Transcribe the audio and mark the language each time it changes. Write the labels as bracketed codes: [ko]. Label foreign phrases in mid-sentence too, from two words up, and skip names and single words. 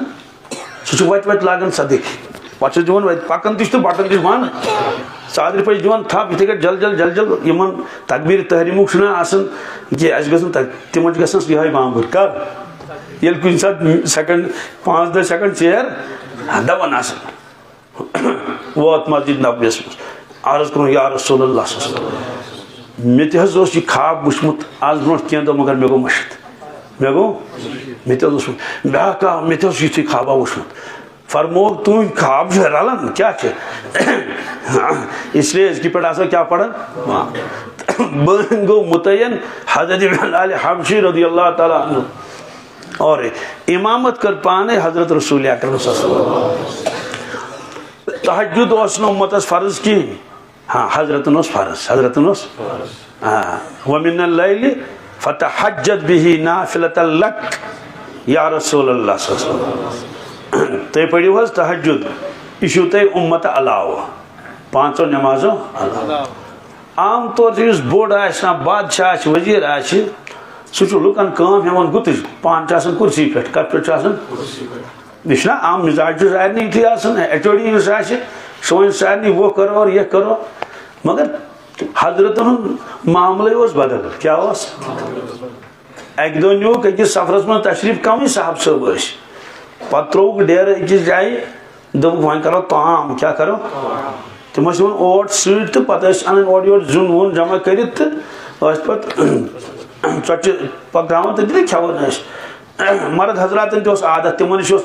[ks] سُہ چھُ وتہِ وتہِ لاگان صدٕقۍ پتہٕ چھُس دِوان وتہِ پکان تہِ چھُ تہٕ بٹن تہِ چھُ مانان ژادرِ پٲٹھۍ دِوان تھپ یِتھٕے کٔٹھۍ جل جل جل جل یِمن تقبیٖر تحریٖمُک چھُنہ آسان کہِ اَسہِ گژھن تِمن چھُ گژھان یِہوے بامبر کر ییٚلہِ کُنہِ ساتہٕ سیکنڈ 5-10 سیکنڈ ژیر دون آسان ووت مسجد نبویس منٛز عرض کوٚرُن یا رسول اللہ صلی اللہ علیہ وسلم مےٚ تہِ حظ اوس یہِ خواب وٕچھمُت آز برونٛٹھ کینٛہہ دۄہ مگر مےٚ گوٚو مٔشِتھ مےٚ تہِ حظ اوس بیٛاکھ آو مےٚ تہِ اوس یِتھُے خوابا وٕچھمُت فرموک تُہۍ خواب چھِ رلان کیٛاہ چھِ [ur] اس لیے [ks] أزکہِ پٮ۪ٹھ آسو کیٛاہ پران بہٕ گوٚو مُتعین حضرت بلال حبشی رضی اللہ تعالیٰ عنہ اور امامت کر پانے حضرت رسول اکرم صلی اللہ علیہ وسلم تہجد اوس نہٕ اُمتس فرض کِہیٖنۍ ہاں حضرتن اوس فرض حضرتن اوس [ar] ومن اللیل فتحجد به نافلة لک [ks] یا رسول اللہ صلی اللہ علیہ وسلم تُہۍ پٔرِو حظ تہجد یہِ چھُو تۄہہِ اُمتہٕ علاوٕ 5 نمازو علاوٕ [ur] عام طور سے [ks] یُس بوٚڑ آسہِ نا بادشاہ آسہِ وزیٖر آسہِ سُہ چھُ لُکن کٲم ہٮ۪وان گُتٕج پانہٕ چھُ آسان کُرسی پٮ۪ٹھ کتھ پٮ۪ٹھ چھُ آسان یہِ چھُنہ عام مِزاج چھُ سارنٕے یُتھُے آسان ایچ او ڈی یُس آسہِ سُہ وَنہِ سارنٕے [ur] وہ کرو اور یہ کرو [ks] مگر حضرتن ہُنٛد معاملے اوس بدل کیٛاہ اوس اکہِ دۄہ نیوٗکھ أکِس سفرس منٛز تشریٖف کمٕے صاحب صٲب ٲسۍ پتہٕ ترٛووُکھ ڈیرٕ أکِس جایہِ دوٚپُکھ وۄنۍ کرو تام کیٛاہ کرو تِم ٲسۍ یِوان اوٹ سۭتۍ تہٕ پتہٕ ٲسۍ انان اورٕ یورٕ زیُن ویُن جمع کٔرِتھ تہٕ ٲسۍ پتہٕ ژۄچہِ پکراوان تہٕ تہِ کھٮ۪وان ٲسۍ مرد حضراتن تہِ اوس عادت تِمن نِش اوس